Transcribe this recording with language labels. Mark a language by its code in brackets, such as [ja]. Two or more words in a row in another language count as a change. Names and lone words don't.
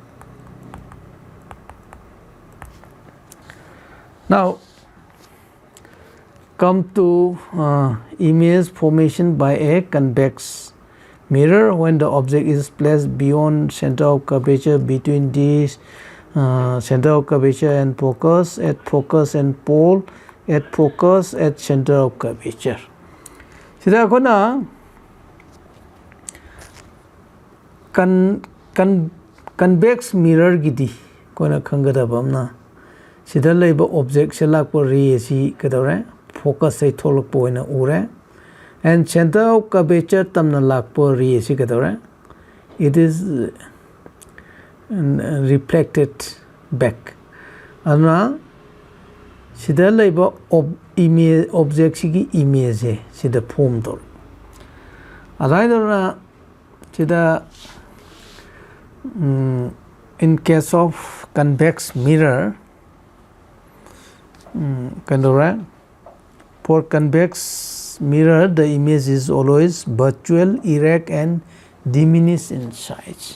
[en] Now come to image formation by a convex mirror when the object is placed beyond center of curvature between these center of curvature and focus, at focus and pole, at focus at center of curvature. [mni] Sida kona [en] convex mirror [mni] gidi kona khangadaba amna sida laiba object se lakpa ray si kadore focus sai tholakpa oina ure [en] and center of curvature [mni] tamna lakpa ray si kadore [en] it is reflected back. [mni] Aduna sida laiba [en] image object [mni] sigi image sida form dor. Adaidora sida [en] in case of convex mirror kandora for convex mirror the image is always virtual, erect and diminished in size.